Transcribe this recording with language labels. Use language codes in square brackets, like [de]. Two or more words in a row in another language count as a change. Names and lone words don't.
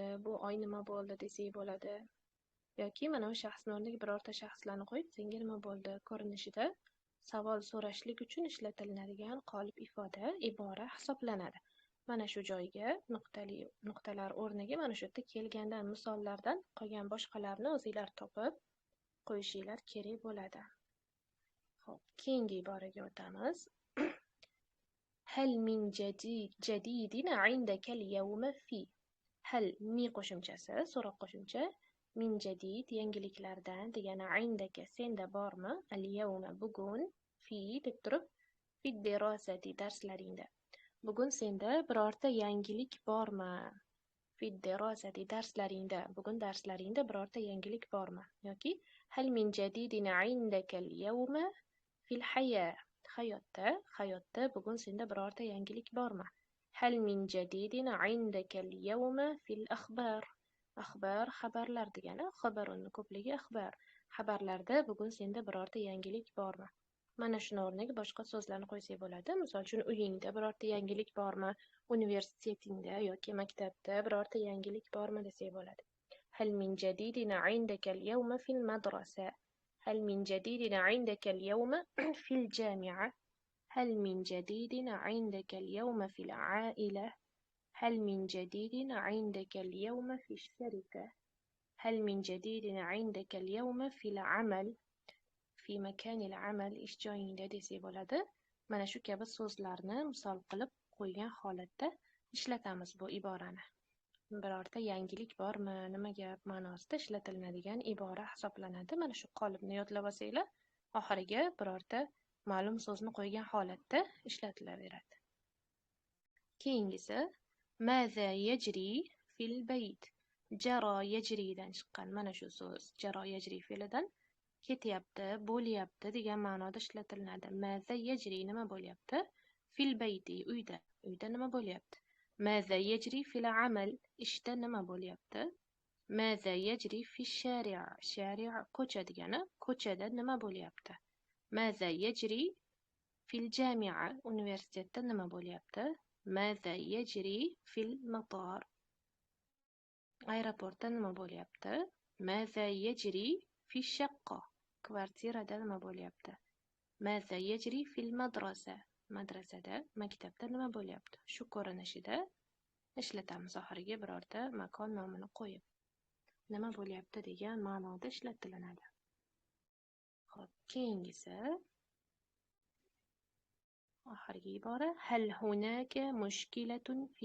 [uz] Bu oy nima bo'ldi desak bo'ladi. Yoki mana bu shaxsning o'rniga birorta shaxslarni qo'yib, senga nima bo'ldi ko'rinishida savol so'rashlik uchun ishlatiladigan qolip ifoda, ibora hisoblanadi. Mana shu joyga nuqtalar o'rniga mana shu yerda kelgandan misollardan qolgan boshqalarni o'zinglar topib qo'yishinglar kerak bo'ladi. Xo'p, keyingi iboraga o'tamiz. [ar] هل من جديد عندك اليوم في. [uz] Hal mi qo'shimchasi, so'roq qo'shimcha. [ar] من جديد [uz] yangiliklardan degani indaka senda bormi? Al-yawma bugun fi deb turib [ar] في دراستي [uz] darslaringda. Bugun senda birorta yangilik bormi? [ar] في دراستي [uz] darslaringda. Bugun darslaringda birorta yangilik bormi? [ar] Yoki هل من جديد عندك اليوم في الحياة. [uz] Hayotda bugun senda birorta yangilik bormi? [ar] هل من جديد عندك اليوم في الأخبار. [uz] Axbar xabarlar degani, xabarunni ko'pligi axbar. Xabarlarda bugun senda birorta yangilik bormi? Mana shuni o'rniga boshqa so'zlarni qo'ysak bo'ladi. Misol uchun uyingda birorta yangilik bormi? Universitetingda yoki maktabda birorta yangilik bormi desak bo'ladi. [ar] هل من جديد عندك اليوم في المدرسة. هل من جديد عندك اليوم في الجامعة. هل من جديد عندك اليوم في العائلة. هل من جديد عندك اليوم في الشركة؟ هل من جديد عندك اليوم في العمل؟ في مكان العمل [uz] ish joyingda desak bo'ladi. Mana shu kabi so'zlarni misol qilib qo'ygan holatda ishlatamiz bu iborani. Birorta yangilik bormi, nima gap ma'nosida ishlatiladigan ibora hisoblanadi. Mana shu qolipni yodlab olsanglar, oxiriga birorta ma'lum so'zni qo'ygan holatda ishlatilaveradi. [ar] Keyingisi ماذا يجري في البيت. جرى يجري [uz] dan chiqqan mana shu so'z [ar] جرى يجري [uz] fe'lidan ketyapti, bo'lyapti degan ma'noda ishlatiladi. [ar] ماذا يجري [uz] nima bo'lyapti? [ar] في البيت [uz] uyda. Uyda nima bo'lyapti? [ar] ماذا يجري في العمل [uz] ishda nima bo'lyapti? [ar] ماذا يجري في الشارع'. [uz] Shari' ko'cha degani, ko'chada nima bo'lyapti? [ar] ماذا يجري في الجامعة [uz] universitetda nima bo'lyapti? [ar] ماذا يجري في المطار. [uz] aeroportda nima bo'lyapti? [ar] ماذا يجري في الشقة. [uz] kvartirada nima bo'lyapti? [ar] ماذا يجري في المدرسة. [uz] madrasada, maktabda nima bo'lyapti? Shu ko'rinishida ishlatamiz oxiriga birorta makon nomini qo'yib. Nima bo'lyapti degan ma'noda ishlatilinadi. Xo'p, keyingisi oxirgi ibora [ar] هل هناك مشكلة في.